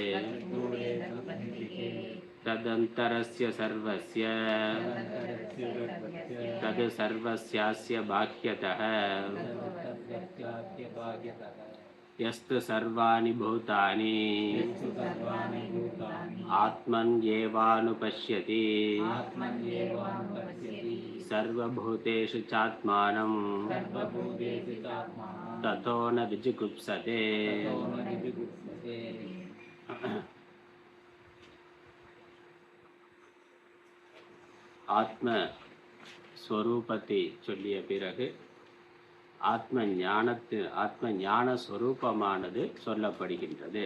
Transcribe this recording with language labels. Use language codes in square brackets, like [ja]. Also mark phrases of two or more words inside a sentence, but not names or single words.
[sa] तदन्तरस्य सर्वस्य तद् सर्वस्यास्य बाह्यतः यस्तु सर्वाणि भूतानि आत्मन्येवानुपश्यति सर्वभूतेषु चात्मानं ततो न विजुगुप्सते। [ta] ஆத்ம ஸ்வரூபத்தை சொல்லிய பிறகு ஆத்ம ஞான ஸ்வரூபமானது சொல்லப்படுகின்றது.